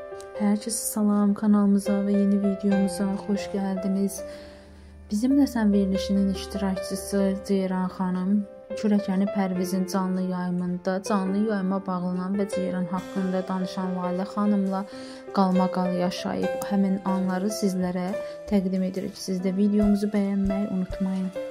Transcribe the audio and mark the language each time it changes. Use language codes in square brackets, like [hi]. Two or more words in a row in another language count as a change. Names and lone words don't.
[tr] Herkese salam, kanalımıza ve yeni videomuza hoş geldiniz. [az] Bizimle Sən verilişinin iştirakçısı Ceyran xanım Kürəkəni Pərvizin canlı yayımında canlı yayıma bağlanan və Ceyran haqqında danışan Lalə xanımla qalmaqal yaşayıb həmin anları sizlərə təqdim edirik. Siz də videomuzu bəyənməyi unutmayın.